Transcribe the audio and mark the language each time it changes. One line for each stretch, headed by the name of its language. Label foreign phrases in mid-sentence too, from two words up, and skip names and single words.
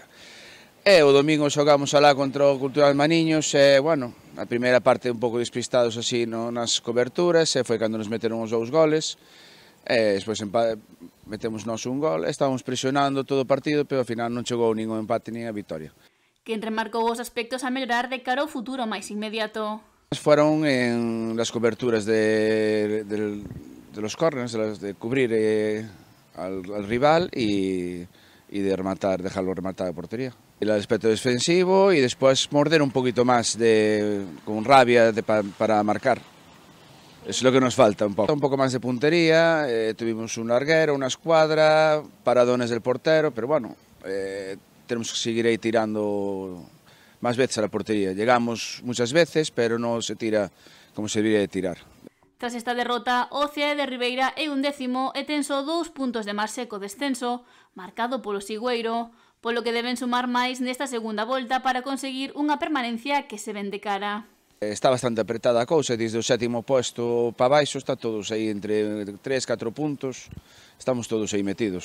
Galician: E o domingo xogamos alá contra o Cultural Maniños e, bueno, a primeira parte un pouco despistados así nas coberturas e foi cando nos meteron os 2 goles. E despois metemos nós un gol, estábamos presionando todo o partido, pero ao final non chegou nin o empate nin a vitoria. Quen remarcou os aspectos a mellorar de cara ao futuro máis inmediato.
Spanish: Fueron en las coberturas de los corners, de cubrir al rival y de rematar, dejarlo rematar a portería. El aspecto defensivo y después morder un poquito más con rabia para marcar. Es lo que nos falta un poco más de puntería, tuvimos un larguero, una escuadra, paradones del portero, pero bueno, tenemos que seguir ahí tirando más veces a la portería. Llegamos muchas veces, pero no se tira como se debería de tirar.
Galician: Tras esta derrota, o Cidade de Ribeira é 11º e ten só 2 puntos de marxe co descenso, marcado polo Sigüeiro, polo que deben sumar máis nesta segunda volta para conseguir unha permanencia que se ven de cara. Está bastante apretada a cousa, desde o 7º posto para baixo está todos aí entre 3-4 puntos, estamos todos aí metidos.